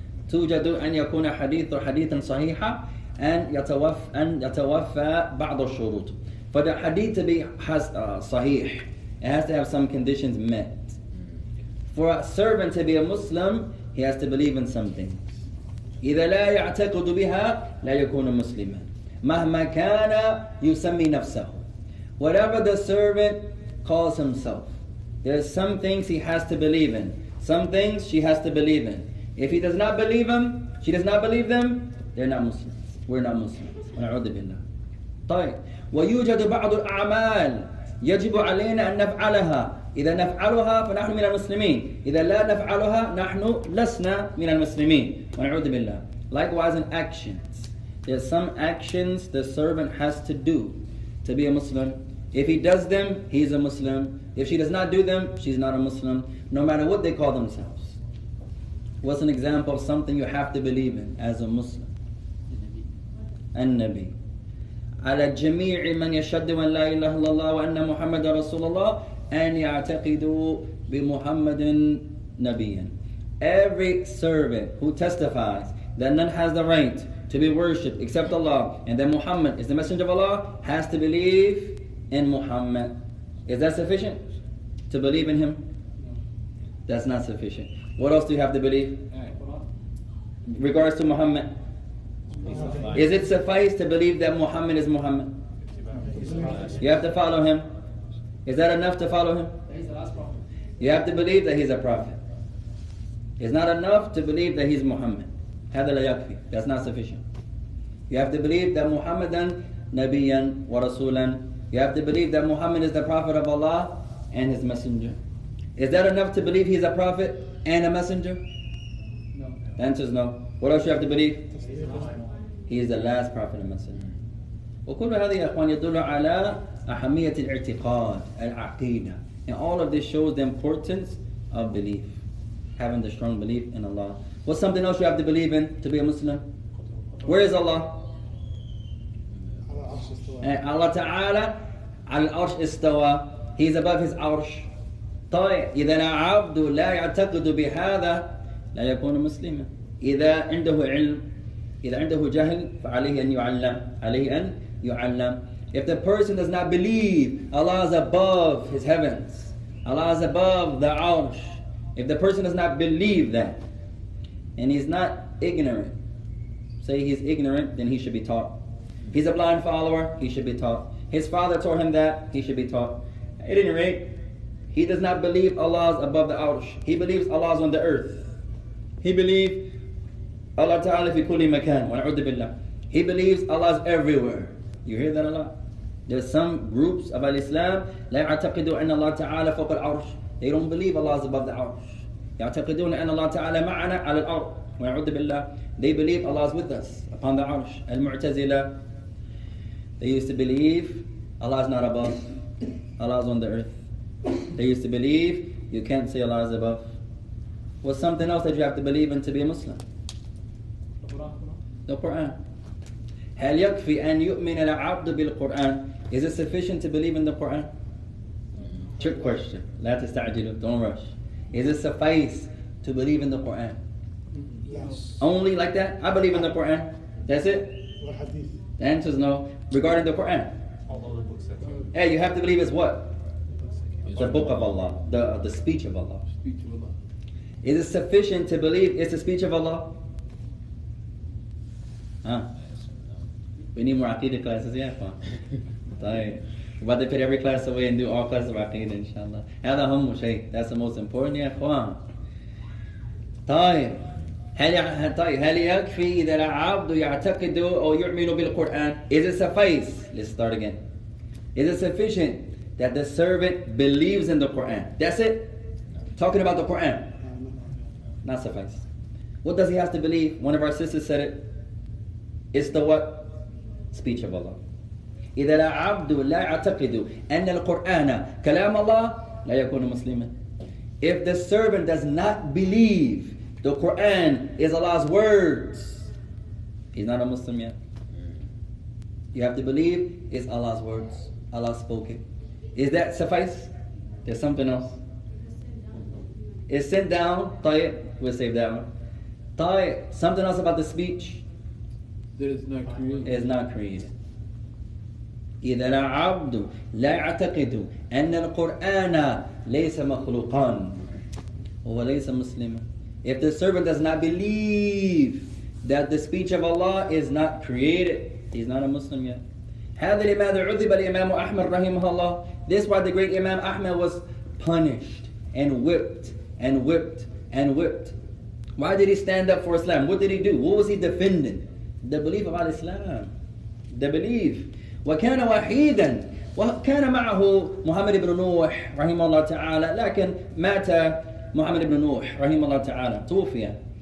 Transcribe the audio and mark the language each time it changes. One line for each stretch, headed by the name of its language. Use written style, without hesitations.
Arabic: توجد أن يكون حديثا صحيحا أن يتوفى بعض الشروط.
English: For the hadith to be sahih, it has to have some conditions met. For a servant to be a Muslim, he has to believe in some things.
Arabic: إذا لا يعتقد بها لا يكون مسلما. مهما كان يسمي نفسه.
English: Whatever the servant calls himself, there's some things he has to believe in. Some things she has to believe in. If he does not believe them, she does not believe them, they're not Muslims. We're not Muslims.
Arabic: ونعوذ بالله. طيب. ويوجد بعض الأعمال يجب علينا أن نفعلها. إذا نفعلها فنحن من المسلمين. إذا لا نفعلها نحن لسنا من المسلمين. ونعوذ بالله.
English: Likewise in actions. There's some actions the servant has to do to be a Muslim. If he does them, he's a Muslim. If she does not do them, she's not a Muslim. No matter what they call themselves. What's an example of something you have to believe in as a Muslim?
Arabic: النبي. على جميع من يشهد أن لا إله إلا الله وأن محمد رسول الله أن يعتقدوا بمحمد نبيا.
English: Every servant who testifies that none has the right to be worshipped except Allah and that Muhammad is the messenger of Allah has to believe in Muhammad. Is that sufficient? To believe in him? That's not sufficient. What else do you have to believe? Regards to Muhammad. Is it suffice to believe that Muhammad is Muhammad? You have to follow him. Is that enough to follow him? He's the last prophet. You have to believe that he's a prophet. It's not enough to believe that he's Muhammad.
Arabic: هذا لا يكفي.
English: That's not sufficient. You have to believe that
Arabic: Muhammadan Nabiyan wa Rasulan.
English: You have to believe that Muhammad is the prophet of Allah and his messenger. Is that enough to believe he's a prophet and a messenger? No. The answer is no. What else you have to believe? He is the last prophet and messenger.
Arabic: وكل هذه يا أخوان يدل على أهمية الاعتقاد العقيدة.
English: And all of this shows the importance of belief. Having the strong belief in Allah. What's something else you have to believe in to be a Muslim? Where is Allah? And Allah Ta'ala
Arabic: على العرش استوى.
English: He is above his arsh.
Arabic: طيب إذا العبد لا يعتقد بهذا لا يكون مسلما. إذا عنده علم إذا عنده جهل فعليه أن يعلم. عليه أن يعلم.
English: If the person does not believe Allah is above his heavens, Allah is above the arsh, if the person does not believe that, and he's not ignorant, say he's ignorant, then he should be taught. He's a blind follower, he should be taught. His father taught him that, he should be taught. At any rate, he does not believe Allah is above the arsh. He believes Allah is on the earth. He believes Allah Ta'ala
Arabic: fi kulli makan. Wa na'udhu billah.
English: He believes Allah is everywhere. You hear that a lot? There's some groups of Islam
Arabic: لا يعتقدوا أن الله تعالى فوق العرش.
English: They don't believe Allah is above the arsh.
Arabic: يعتقدون أن الله تعالى معنا على الأرض. ونعوذ بالله.
English: They believe Allah is with us upon the arsh. Al-Mu'tazila. They used to believe Allah is not above. Allah is on the earth. They used to believe you can't say Allah is above. What's something else that you have to believe in to be a Muslim? The Quran.
Arabic: هل يكفي أن يؤمن العبد بالقرآن?
English: Is it sufficient to believe in the Quran? Trick question.
Arabic: لا تستعجلوا.
English: Don't rush. Is it suffice to believe in the Quran? Yes. Only like that? I believe in the Quran. That's it? The answer is no. Regarding the Quran. All other books that you Hey, you have to believe it's what? The book of Allah. The speech of Allah. Speech of Allah. Is it sufficient to believe it's the speech of Allah? Huh? We need more Aqidah classes, yeah, fine.
Arabic: طيب.
English: We're about to put every class away and do all classes of Aqidah, inshallah.
Arabic: هذا هم شيء.
English: That's the most important,
Arabic: يا إخوان. طيب. هل يكفي إذا العبد يعتقد أو يؤمن بالقرآن?
English: Is it suffice? Let's start again. Is it sufficient that the servant believes in the Quran? That's it? Talking about the Quran. Not suffice. What does he have to believe? One of our sisters said it. It's the what? Speech of Allah.
Arabic: إذا العبد لا يعتقد أن القرآن كلام الله لا يكون مسلما.
English: If the servant does not believe the Quran is Allah's words, he's not a Muslim yet. You have to believe it's Allah's words. Allah spoke it. Is that suffice? There's something else. It's sent down.
Arabic: طيب.
English: We'll save that one. طيب. Something else about the speech. That is not created. Is not created.
Arabic: إذا العبد لا يعتقد أن القرآن ليس مخلوقا وليس مسلما.
English: If the servant does not believe that the speech of Allah is not created, he's not a Muslim yet.
Arabic: هذا لماذا عذب الإمام أحمد رحمه الله.
English: This is why the great Imam Ahmad was punished and whipped and whipped and whipped. Why did he stand up for Islam? What did he do? What was he defending? The belief about Islam. The belief.
Arabic: وكان وحيدا وكان معه محمد بن نوح رحمه الله تعالى لكن مات محمد بن نوح رحمه الله تعالى توفي.